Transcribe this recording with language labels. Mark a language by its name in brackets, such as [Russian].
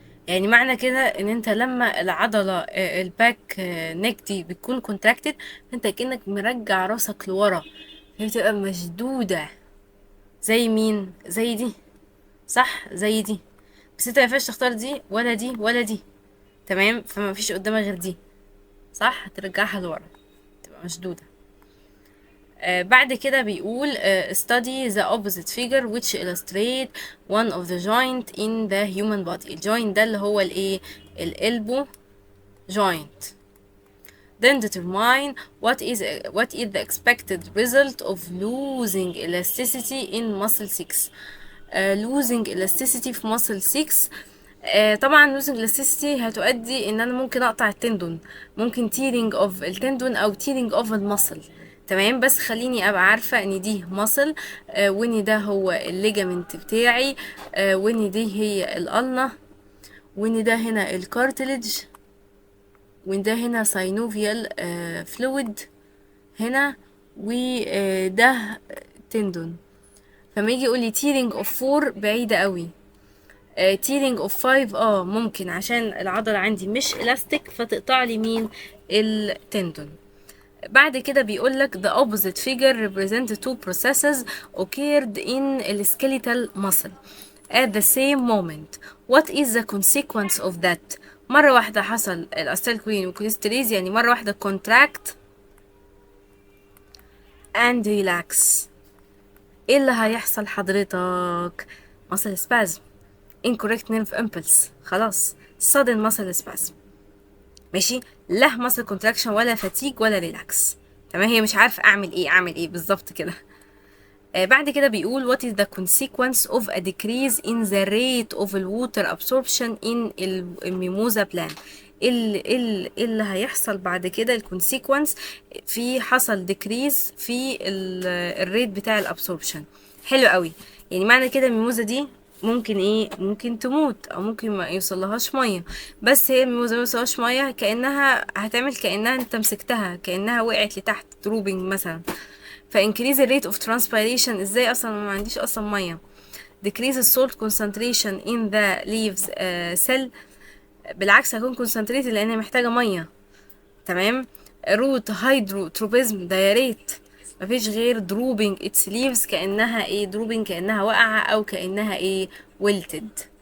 [Arabic] يعني معنى كده ان انت لما العضلة الباك نيك دي بتكون contracted، انت كأنك مرجع راسك لورا، هي بتبقى مشدودة. زي مين؟ زي دي، صح؟ زي دي. بس انت مينفعش تختار دي ولا دي ولا دي، تمام؟ فما فيش قدامك غير دي، صح؟ هترجعها لورا، تبقى مشدودة. بعد كده بيقول [English] study the opposite figure which illustrate one of the joint in the human body. [Arabic] الجوينت ده اللي هو الايه؟ الالبو joint. [English] Then determine what is the expected result of losing elasticity in muscle 6. losing elasticity في muscle 6. [Arabic] طبعا losing elasticity هتؤدي ان انا ممكن اقطع التندون، ممكن [English] tearing of [Arabic] التندون او tearing of المصل. تمام، بس خليني ابقى عارفة ان دي مصل، وان ده هو الليجامنت بتاعي، وان دي هي القلنة، وان ده هنا الكارتلج، وده هنا ساينوفيال فلويد هنا، وده تندون. فما يجي يقول لي تيرنج اوف 4 بعيدة قوي، تيرنج اوف 5 ممكن عشان العضلة عندي مش الاستيك فتقطع لي مين؟ التندون. بعد كده بيقول لك [English] the opposite figure represent two processes occurred in the skeletal muscle at the same moment. What is the consequence of that؟ [Arabic] مرة واحدة حصل الأستال كوين والكوليستريز، يعني مرة واحدة [English] contract and relax. [Arabic] ايه اللي هيحصل حضرتك؟ [English] muscle spasm، incorrect nerve impulse، خلاص sudden muscle spasm. [Arabic] ماشي، لا muscle contraction ولا fatigue ولا relax. تمام، هي مش عارفة اعمل ايه بالظبط كده. بعد كده بيقول [English] what is the consequence of a decrease in the rate of water absorption in الميموزا plant؟ [Arabic] اللي هيحصل بعد كده الكونسيكونس في حصل decrease في الريت بتاع الابسوربشن. حلو قوي. يعني معنى كده الميموزا دي ممكن ايه؟ ممكن تموت او ممكن ما يوصلهاش ميه. بس هي الميموزا ما يوصلهاش ميه كانها هتعمل كانها انت مسكتها، كانها وقعت لتحت دروبنج مثلا. فانكريز الريت اوف ترانسبيريشن ازاي؟ اصلا ما عنديش اصلا ميه. [English] decrease the salt concentration in the leaves cell، [Arabic] بالعكس هكون concentrated لان هي محتاجه ميه. تمام. روت هيدروتروبيزم، ده يا ريت مفيش غير دروبينج اتس ليفز، كانها ايه؟ دروبينج كانها واقعه او كانها ايه؟ ويلتد.